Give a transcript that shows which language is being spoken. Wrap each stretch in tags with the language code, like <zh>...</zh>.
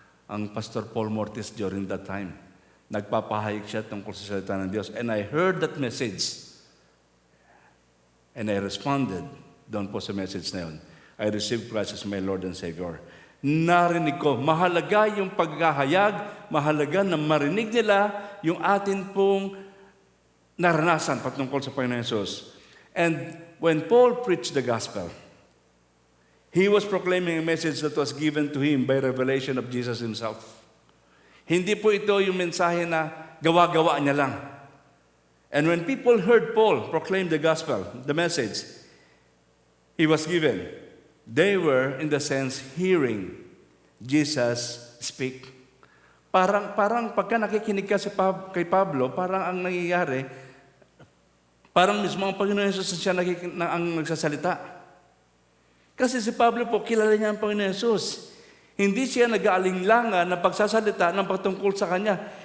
<tl>Ang Pastor Paul Mortis during that time. Nagpapahayag siya tungkol sa salita ng Diyos.</tl> <en>And I heard that message. And I responded doon po sa message na yun. I received Christ as my Lord and Savior.</en> <tl>Narinig ko, mahalaga yung paghahayag, mahalaga na marinig nila yung atin pong naranasan patungkol sa Panginoon Jesus.</tl> <en>And when Paul preached the gospel, he was proclaiming a message that was given to him by revelation of Jesus Himself.</en> <tl>Hindi po ito yung mensahe na gawa-gawa niya lang. And when people heard Paul proclaim the gospel, the message he was given, they were, in the sense, hearing Jesus speak. Parang pagka nakikinig ka kay Pablo, parang ang nangyayari, parang mismo ang Panginoon Jesus siya ang nagsasalita. Kasi si Pablo po, kilala niya ang Panginoon Jesus. Hindi siya nag-aalinlangan na pagsasalita ng patungkol sa Kanya.</tl>